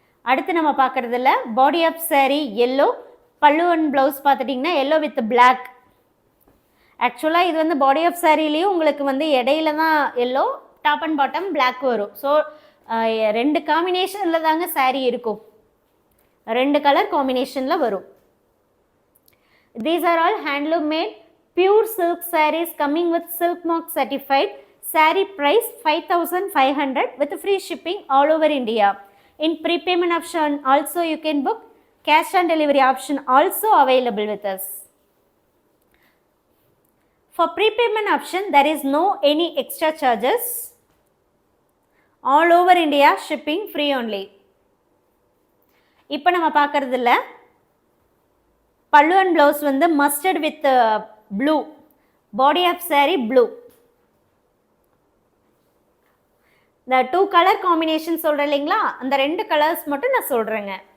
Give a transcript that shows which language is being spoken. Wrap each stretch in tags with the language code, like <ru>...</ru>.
<ta>அடுத்து நம்ம பார்க்குறதுல பாடி ஆஃப் சாரீ எல்லோ, பல்லு அண்ட் ப்ளவுஸ் பார்த்துட்டிங்கன்னா எல்லோ வித் பிளாக். ஆக்சுவலாக இது வந்து பாடி ஆஃப் சாரீலேயும் உங்களுக்கு வந்து இடையில தான் yellow, top and bottom black வரும். ஸோ ரெண்டு காம்பினேஷனில் தாங்க சாரீ இருக்கும், ரெண்டு கலர் காம்பினேஷனில் வரும்.</ta> <en>These are all handloom made pure silk sarees coming with silk mark certified. Saree price 5500 with free shipping all over India. In prepayment option also you can book, cash on delivery option also available with us. For prepayment option there is no any extra charges. All over India shipping free only.</en> <ta>இப்போ நம்ம பார்க்கறதுல பல்லு and blouse வந்து mustard with blue, body of sari blue. இந்த 2 colour combination சொல்கிறேன் இல்லைங்களா, அந்த 2 colours மட்டும் நான் சொல்கிறேங்க.</ta>